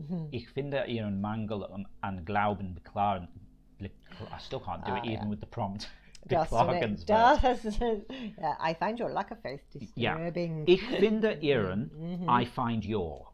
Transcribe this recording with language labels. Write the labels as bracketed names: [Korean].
[German] Ich finde Ihren Mangel an Glauben beklagen. [English] I still can't do it even with the prompt. [German] Beklagenswert. [English] I find your lack of faith disturbing. [German] Ich finde Ihren, [English] I find your.